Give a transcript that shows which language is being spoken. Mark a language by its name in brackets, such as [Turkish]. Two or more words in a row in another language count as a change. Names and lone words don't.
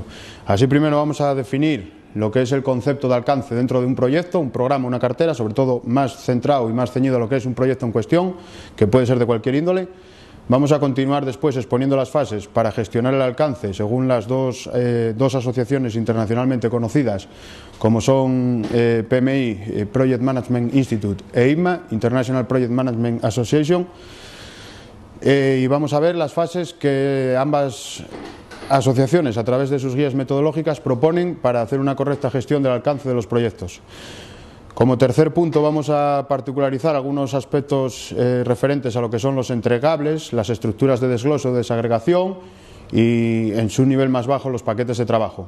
[Spanish] Así, primero vamos a definir lo que es el concepto de alcance dentro de un proyecto, un programa, una cartera, sobre todo más centrado y más ceñido a lo que es un proyecto en cuestión, que puede ser de cualquier índole. Vamos a continuar después exponiendo las fases para gestionar el alcance según las dos asociaciones internacionalmente conocidas, como son PMI, Project Management Institute, e IPMA, International Project Management Association. Y vamos a ver las fases que ambas asociaciones, a través de sus guías metodológicas, proponen para hacer una correcta gestión del alcance de los proyectos. Como tercer punto vamos a particularizar algunos aspectos referentes a lo que son los entregables, las estructuras de desglose o desagregación y, en su nivel más bajo, los paquetes de trabajo.